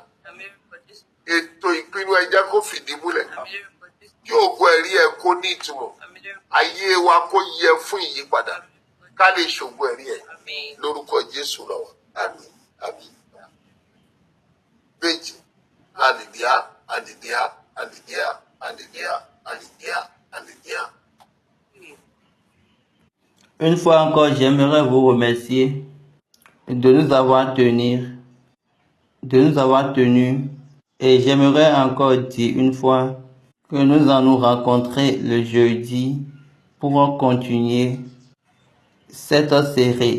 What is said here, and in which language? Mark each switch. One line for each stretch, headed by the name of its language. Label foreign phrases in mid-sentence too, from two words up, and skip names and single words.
Yoruba: Ètò ìpinnu ẹ jẹ́ kó fìdí múlẹ̀. Kí ògo ẹ̀rí ẹ kó ní ìtumọ̀. Ayé wa kó yẹ fún ìyípadà. Ká lè ṣògo ẹ̀rí ẹ. Lórúkọ Jésù lọ́wọ́. Àmín. Àmín. Méjì. Hallelujah. Hallelujah. Hallelujah. Hallelujah. Hallelujah. Hallelujah.
French: Une fois encore, j'aimerais vous remercier de nous avoir tenus. Et j'aimerais encore dire une fois que nous allons rencontrer le jeudi pour continuer cette série.